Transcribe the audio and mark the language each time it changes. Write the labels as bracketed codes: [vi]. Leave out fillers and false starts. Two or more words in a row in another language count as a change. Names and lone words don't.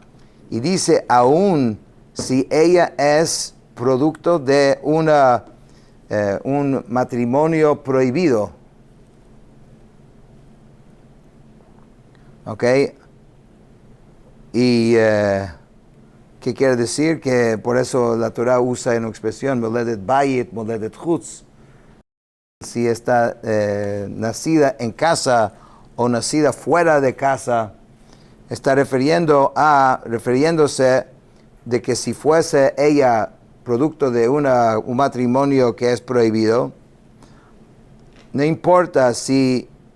[es] Y dice, aún si ella es producto de un matrimonio prohibido. ¿Ok? Y ¿qué quiere decir? Que por eso la Torah usa en expresión [he] מולדת בית, מולדת חוץ. [es] Si está nacida en casa o nacida fuera de casa, está refiriéndose de que si fuese ella producto de un matrimonio que es prohibido, no importa si